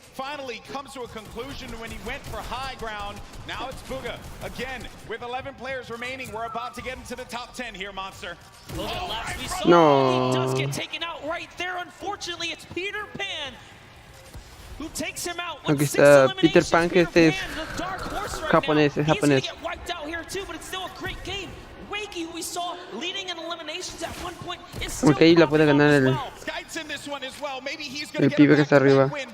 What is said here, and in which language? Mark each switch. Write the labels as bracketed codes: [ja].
[en] Finally comes to a conclusion when he went for high ground. Now it's Bugha again with 11 players remaining. We're about to get into the top 10 here, Monster. No. He does get taken out right there. Unfortunately, it's Peter Pan who takes him out. [es] Aquí está Peter Pan, que este es japonés, es japonés. [en] Get wiped out here too, but it's still a great game. Wakey, who we saw leading in eliminations at one point, is still [es] Ok, la puede ganar el pibe que está arriba.